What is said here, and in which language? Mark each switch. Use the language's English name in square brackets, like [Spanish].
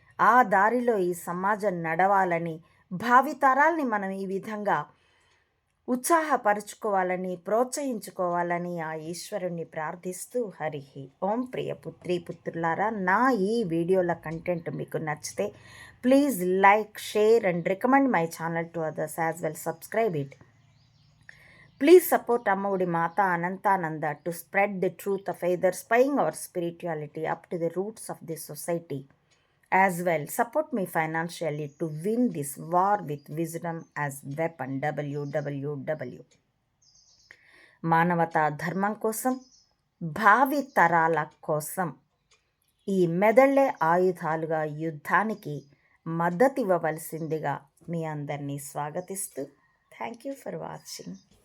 [Telugu] ఆ దారిలో ఈ సమాజం నడవాలని, భావితరాల్ని మనం ఈ విధంగా ఉత్సాహపరుచుకోవాలని, ప్రోత్సహించుకోవాలని ఆ ఈశ్వరుణ్ణి ప్రార్థిస్తూ హరిహి ఓం. ప్రియ పుత్రి పుత్రులారా, నా ఈ వీడియోల కంటెంట్ మీకు నచ్చితే [English] Please like, share and recommend my channel to others as well. Subscribe it. Please support Amma Mata Anantananda to spread the truth of either spying or spirituality up to the roots of this society. As well, support me financially to win this war with wisdom as weapon. www. [Telugu] మానవతా ధర్మం కోసం, భావి తరాల కోసం ఈ మెదళ్లే ఆయుధాలుగా యుద్ధానికి మద్దతివ్వవలసిందిగా మీ అందరినీ స్వాగతిస్తూ [English] Thank you for watching.